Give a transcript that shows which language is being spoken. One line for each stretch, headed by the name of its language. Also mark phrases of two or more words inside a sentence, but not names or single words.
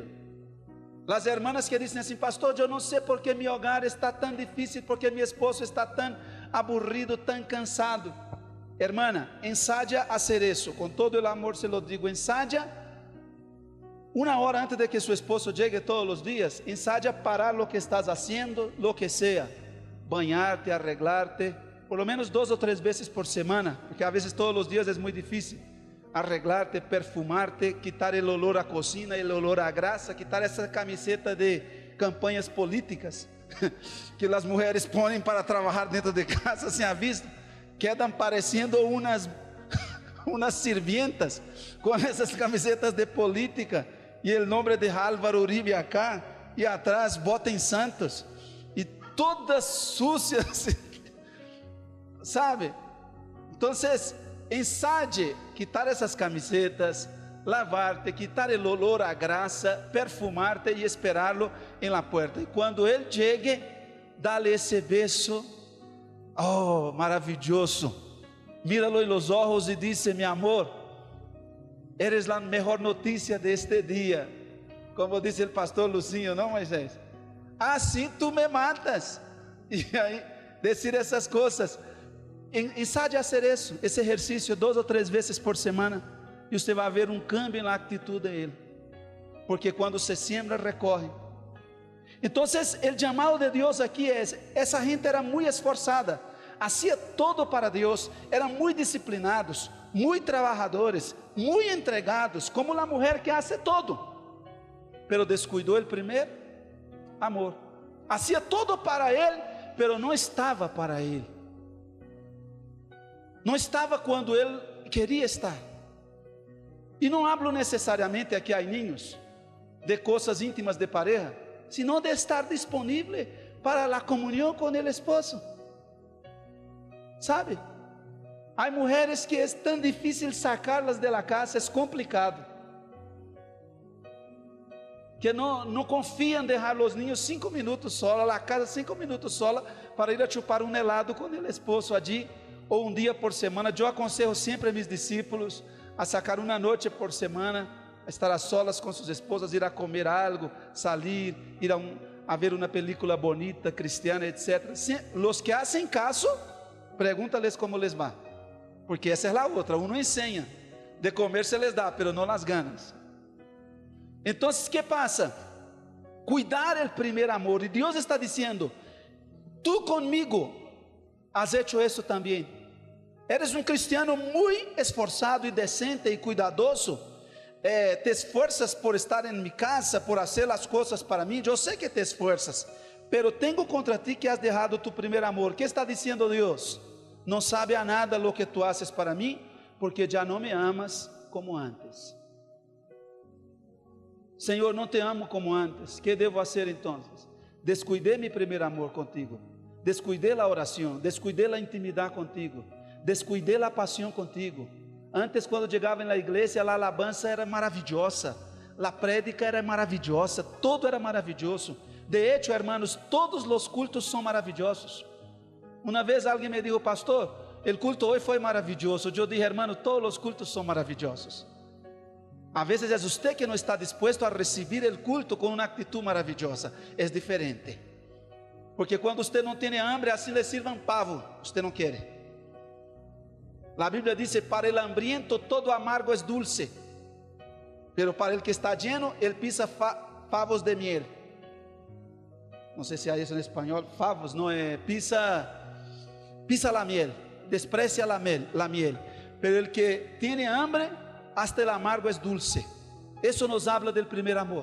Portuguese: As hermanas que dizem assim, pastor, eu não sei porque meu hogar está tão difícil, porque meu esposo está tão aburrido, tão cansado. Hermana, ensaia a hacer isso, com todo o amor
Spanish: se lo digo,
Portuguese: ensaia, uma hora antes de que seu esposo chegue todos os dias, ensaia parar
Spanish: lo que estás haciendo, lo que sea, banhar-te, arreglar-te, por lo menos
Portuguese: 2 ou 3 vezes por semana, porque a vezes todos os dias é muito difícil, arreglar-te, perfumar-te, quitar o olor à cocina, o olor à graça, quitar essa camiseta de campanhas políticas, que as mulheres põem para trabalhar dentro de casa sem aviso, quedam parecendo umas sirvientas, com essas camisetas de política, e o nome de Álvaro Uribe acá, e atrás botem santos, e todas sucias, sabe? Então, ensaie quitar essas camisetas, lavar-te, quitar o olor à graça, perfumar-te e esperá-lo em
Spanish: la puerta.
Portuguese: E quando ele chegue, dá-lhe esse beijo, oh, maravilhoso. Míralo em
Spanish: los ojos
Portuguese: e
Spanish: dice, mi amor, eres
Portuguese: a melhor notícia deste dia. Como disse o pastor Lucinho, não, Moisés? Assim tu me matas. E aí, decir essas coisas. Ensaie a hacer isso, esse exercício 2 ou 3 vezes por semana, e você vai ver um cambio na atitude dele, porque quando
Spanish: se siembra, recorre.
Portuguese: Então, o chamado de Deus aqui é: essa gente era muito esforçada,
Spanish: hacía todo
Portuguese: para Deus, eram muito disciplinados, muito trabalhadores, muito entregados, como a mulher que
Spanish: hace todo, pero
Portuguese: descuidou o primeiro amor.
Spanish: Hacía todo
Portuguese: para ele, pero não estava para ele. Não estava quando ele queria estar. E não hablo necessariamente aqui a niños de coisas íntimas de
Spanish: pareja, sino
Portuguese: de estar disponível para a comunhão com o esposo. Sabe? Há mulheres que é tão difícil sacá-las de
Spanish: la casa,
Portuguese: é complicado. que não confiam em deixar os niños 5 minutos sola, a casa 5 minutos sola, para ir a chupar um helado com o esposo ali, ou um dia por semana. Eu aconselho sempre a meus discípulos a sacar uma noite por semana, a estar a solas com suas esposas, ir a comer algo, salir, ir a ver uma película bonita, cristiana, etc.
Spanish: Los que hacen caso, pregúntales como les va, porque
Portuguese: essa é a outra.
Spanish: Uno ensina, de comer se les dá, pero não las ganas.
Portuguese: Então, o que passa? Cuidar o primeiro amor, e Deus está dizendo: tu comigo
Spanish: has hecho
Portuguese: isso também. Eres um cristiano muito esforçado e decente e cuidadoso,
Spanish: te esfuerzas
Portuguese: por estar em minha casa, por fazer as coisas para mim. Eu sei que
Spanish: te esfuerzas,
Portuguese: pero tenho contra ti que
Spanish: has dejado
Portuguese: tu primeiro amor. Que está dizendo Deus? Não sabe a nada
Spanish: lo que tu haces
Portuguese: para mim, porque já não me amas como antes. Senhor, não te amo como antes. Que devo fazer então? Descuidei meu primeiro amor contigo, descuidei a oração, descuidei a intimidade contigo, descuidei a paixão contigo. Antes, quando chegava na igreja, a alabança era maravilhosa, a prédica era maravilhosa, todo era maravilhoso.
Spanish: De hecho, hermanos,
Portuguese: todos os cultos são maravilhosos. Uma vez alguém me disse: pastor, o culto hoje foi maravilhoso. Eu disse: hermano, todos os cultos são maravilhosos. A vezes é você que não está disposto a receber o culto com uma atitude maravilhosa. É diferente, porque quando você não tem hambre, assim lhe sirvam pavo, você não quer.
Spanish: A Bíblia diz: para el hambriento todo amargo es dulce, pero para el que está lleno,
Portuguese: ele pisa favos de miel. Não sei se há isso em espanhol. Favos, não é?
Spanish: Pisa la miel, desprecia la miel. Pero el que tiene hambre, hasta el amargo es dulce.
Portuguese: Isso nos
Spanish: habla del
Portuguese: primeiro amor.